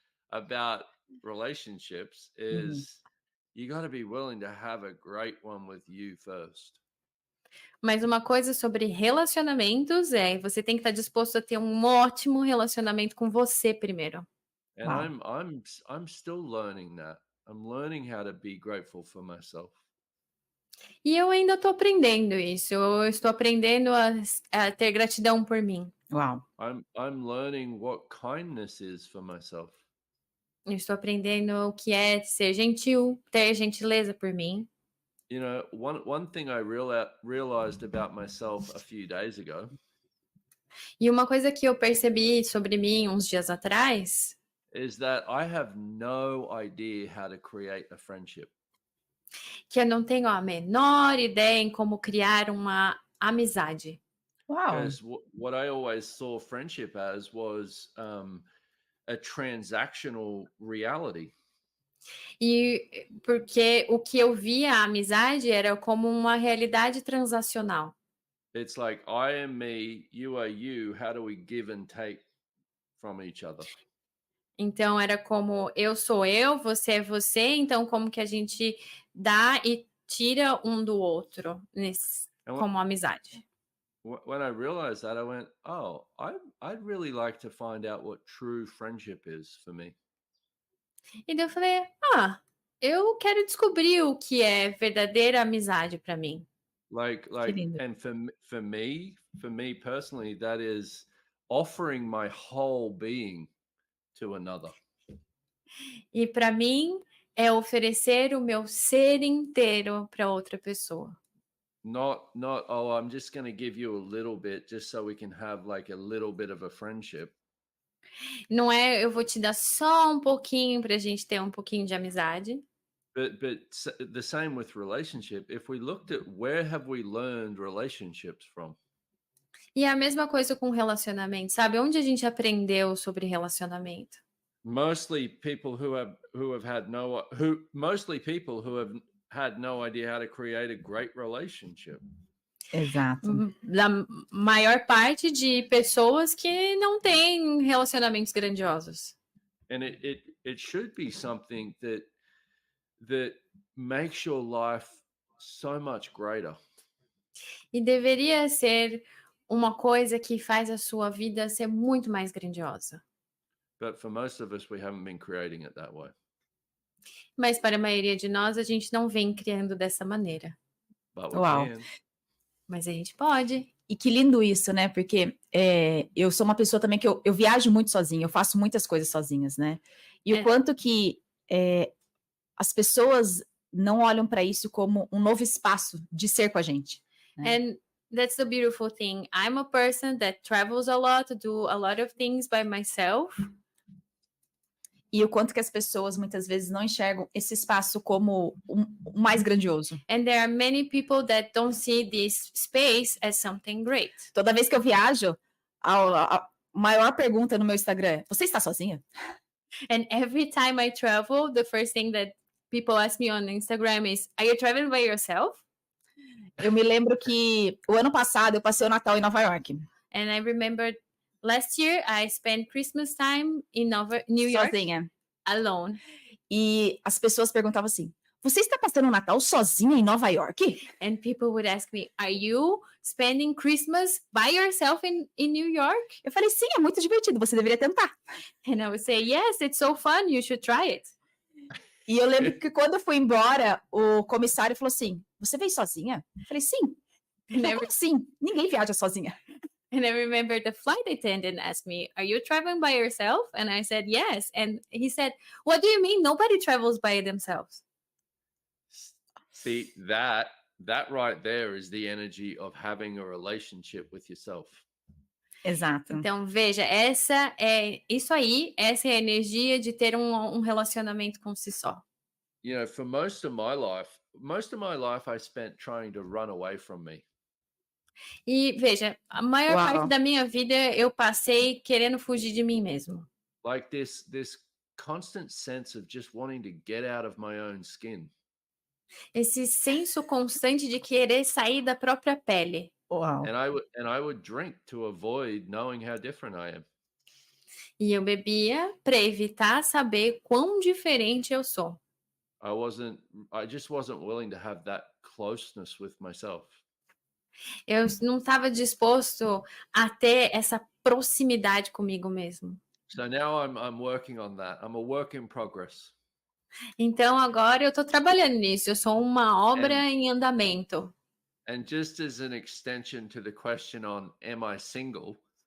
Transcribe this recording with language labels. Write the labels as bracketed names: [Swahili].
[English] about relationships is you got to be willing to have a great one with you first. [Portuguese] Mas uma coisa sobre relacionamentos é você tem que estar disposto a ter um ótimo relacionamento com você primeiro. [English] And Wow. I'm still learning that. I'm learning how to be grateful for myself. [Portuguese] E eu ainda estou aprendendo isso. Eu estou aprendendo a ter gratidão por mim. [English] Wow. I'm learning what kindness is for myself. [Portuguese] Eu estou aprendendo o que é ser gentil, ter gentileza por mim. [English] You know, one thing I realized about myself a few days ago [Portuguese] E uma coisa que eu percebi sobre mim uns dias atrás [English] is that I have no idea how to create a friendship. [Portuguese] que eu não tenho a menor ideia em como criar uma amizade. [English] Wow. Because what I always saw friendship as was a transactional reality. [Portuguese] E porque o que eu via a amizade era como uma realidade transacional. [English] It's like I am me, you are you. How do we give and take from each other? [Portuguese] Então era como eu sou eu, você é você, então como que a gente dá e tira um do outro como amizade. [English] When I realized that, I went, oh, I'd really like to find out what true friendship is for me. [Portuguese] E daí eu falei, eu quero descobrir o que é verdadeira amizade para mim. [English] Like, [Portuguese] lindo. [English] and for me personally, that is offering my whole being to another. [Portuguese] E para mim é oferecer o meu ser inteiro para outra pessoa. [English] Not, oh, I'm just going to give you a little bit just so we can have like a little bit of a friendship. [Portuguese] Não é eu vou te dar só um pouquinho para a gente ter um pouquinho de amizade. [English] But the same with relationship. If we looked at where have we learned relationships from? [Portuguese] E é a mesma coisa com relacionamento, sabe? Onde a gente aprendeu sobre relacionamento? [English] Mostly people who have had mostly people who have had no idea how to create a great relationship. [Portuguese] Exato. Da maior parte de pessoas que não têm relacionamentos grandiosos. [English] And it should be something that makes your life so much greater. [Portuguese] E deveria ser uma coisa que faz a sua vida ser muito mais grandiosa. [English] But for most of us, we haven't been creating it that way. [Portuguese] Mas para a maioria de nós, a gente não vem criando dessa maneira. [English] But we [Portuguese] Uau. [English] can. [Portuguese] Mas a gente pode. E que lindo isso, né? Porque eu sou uma pessoa também que eu viajo muito sozinha, eu faço muitas coisas sozinhas, né? E o quanto que as pessoas não olham para isso como um novo espaço de ser com a gente. Né? [English] And that's the beautiful thing. I'm a person that travels a lot, do a lot of things by myself. [Portuguese] E o quanto que as pessoas muitas vezes não enxergam esse espaço como o mais grandioso. [English] And there are many people that don't see this space as something great. [Portuguese] Toda vez que eu viajo, a maior pergunta no meu Instagram é: você está sozinha? [English] And every time I travel, the first thing that people ask me on Instagram is, are you traveling by yourself? [Portuguese] Eu me lembro que o ano passado eu passei o Natal em Nova York. [English] And I remember last year I spent Christmas time in New York [Portuguese] Sozinha. [English] alone. [Portuguese] E as pessoas perguntavam assim: você está passando o Natal sozinha em Nova York? [English] And people would ask me, are you spending Christmas by yourself in New York? [Portuguese] Eu falei: sim, é muito divertido, você deveria tentar. [English] And I would say, yes, it's so fun, you should try it. [Portuguese] E eu lembro que quando eu fui embora, o comissário falou assim: você veio sozinha? Eu falei: sim. Como assim? Ninguém viaja sozinha. [English] And I remember the flight attendant asked me, are you traveling by yourself? And I said, yes. And he said, what do you mean? Nobody travels by themselves. See, that right there is the energy of having a relationship with yourself. [Portuguese] Exato. Então, veja, essa é a energia de ter um relacionamento com si só. [English] You know, for most of my life I spent trying to run away from me. [Portuguese] E veja, a maior parte da minha vida eu passei querendo fugir de mim mesmo. [English] Like this constant sense of just wanting to get out of my own skin. [Portuguese] Esse senso constante de querer sair da própria pele. Uau. [English] And I would drink to avoid knowing how different I am. [Portuguese] E eu bebia para evitar saber quão diferente eu sou. [English] I just wasn't willing to have that closeness with myself. [Portuguese] Eu não estava disposto a ter essa proximidade comigo mesmo. [English] So now I'm working on that. I'm a work in progress. [Portuguese] Então agora eu estou trabalhando nisso. Eu sou uma obra em andamento. [English] And just as an extension to the question on am I single?